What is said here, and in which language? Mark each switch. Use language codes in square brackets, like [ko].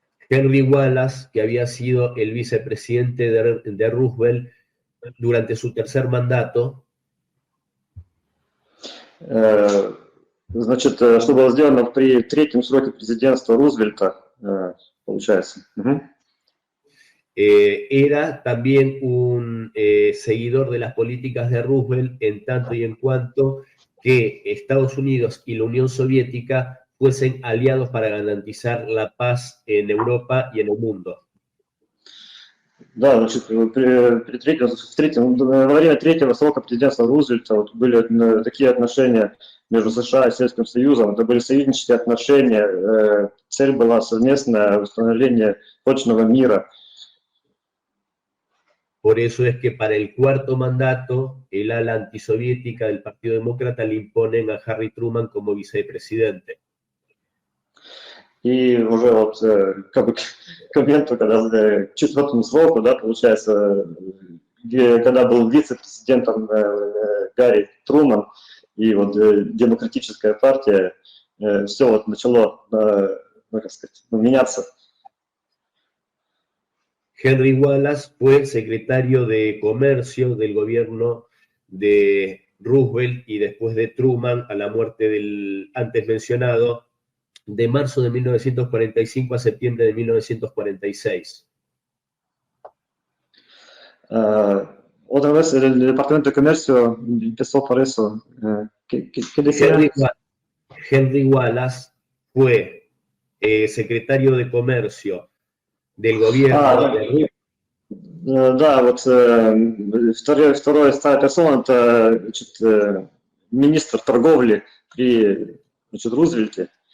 [es] Henry Wallace, que había sido el vicepresidente de Roosevelt durante su tercer mandato, [ru] значит, что было сделано при третьем сроке президентства Рузвельта, получается. [es] Era también un seguidor de las políticas de Roosevelt en tanto y en cuanto que Estados Unidos y la Unión Soviética fuesen aliados para garantizar la paz en Europa y en el mundo. [ru] Да, значит, во время третьего срока президентства Рузвельта вот были такие отношения между США и Советским Союзом. Это были союзнические отношения. Цель была совместное восстановление прочного мира. [es] Por eso es que para el cuarto mandato, el ala antisoviética del Partido Demócrata le imponen a Harry Truman como vicepresidente. [ru] И уже вот как бы к моменту, когда к четвертому сроку, да, получается, когда был вице-президентом Гарри Труман и вот демократическая партия, все вот начало, ну, как сказать, меняться. [es] Henry Wallace fue secretario de Comercio del gobierno de Roosevelt y después de Truman, a la muerte del antes mencionado, de marzo de 1945 a septiembre de 1946. Otra vez el Departamento de Comercio empezó por eso. ¿Qué decía? Henry Wallace fue secretario de Comercio del gobierno de Roosevelt. [ru] Да, вот вторая персона, это, значит, министр торговли при, значит, Рузвельте.